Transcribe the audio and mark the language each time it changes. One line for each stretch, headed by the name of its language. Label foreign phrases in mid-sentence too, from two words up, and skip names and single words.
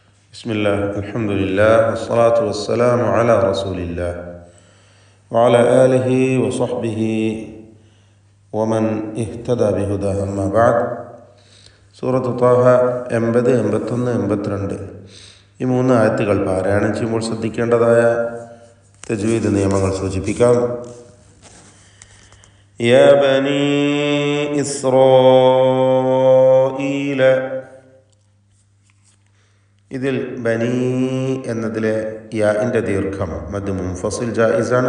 Arabic: بسم الله الحمد لله والصلاة والسلام على رسول الله وعلى آله وصحبه ومن اهتدى بهداه أما بعد
Malayalam: സൂറത്ത് ത്വാഹ 80, 81, 82 ഈ മൂന്ന് ആയത്തുകൾ പാരായണം ചെയ്യുമ്പോൾ ശ്രദ്ധിക്കേണ്ടതായ തജ്വീദ് നിയമങ്ങൾ സൂചിപ്പിക്കാം.
Arabic: يا بني إسرائيل,
Malayalam: ഇതിൽ ബനീ എന്നതിലെ യാഇൻ്റെ ദീർഘം
Arabic: مد منفصل
Malayalam: ജായിസാണ്.